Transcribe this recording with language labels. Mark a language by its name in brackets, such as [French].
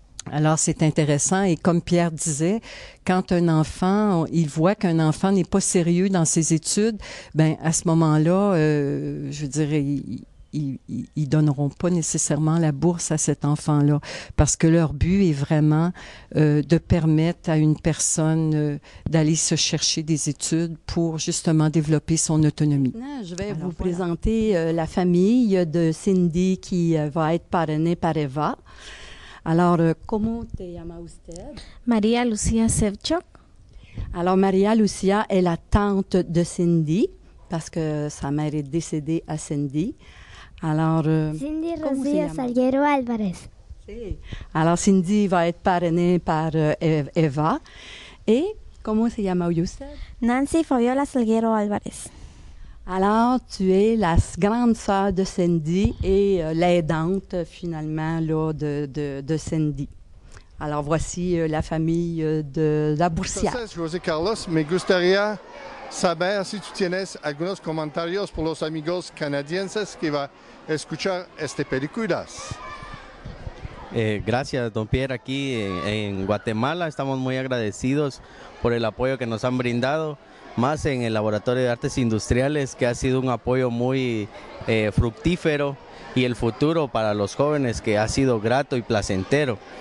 [French] Alors, c'est intéressant. Et comme Pierre disait, quand un enfant, il voit qu'un enfant n'est pas sérieux dans ses études, ben à ce moment-là, je dirais, ils donneront pas nécessairement la bourse à cet enfant-là parce que leur but est vraiment de permettre à une personne d'aller se chercher des études pour justement développer son autonomie. Je vais vous présenter la famille de Cindy qui va être parrainée par Eva. Alors, [Spanish] ¿cómo te llama usted? María Lucía Sevchuk. [French] Alors, Maria Lucia est la tante de Cindy, parce que sa mère est décédée à Cindy. Alors, Cindy [Spanish] ¿cómo se Rocío llama? Salguero Álvarez. Sí. [French] Alors, Cindy va être parrainée par Eva. Et, [Spanish] ¿cómo se llama usted? Nancy Fabiola Salguero Álvarez. [French] Alors, tu es la grande sœur de Cindy et l'aidante, finalement, là, de Cindy. Alors, voici la famille de la Boursière. [Spanish] Entonces, José Carlos, me gustaría saber si tú tienes algunos comentarios por los amigos canadienses que va a escuchar este películas. Gracias, don Pierre. Aquí en Guatemala estamos muy agradecidos por el apoyo que nos han brindado, más en el Laboratorio de Artes Industriales, que ha sido un apoyo muy fructífero, y el futuro para los jóvenes, que ha sido grato y placentero.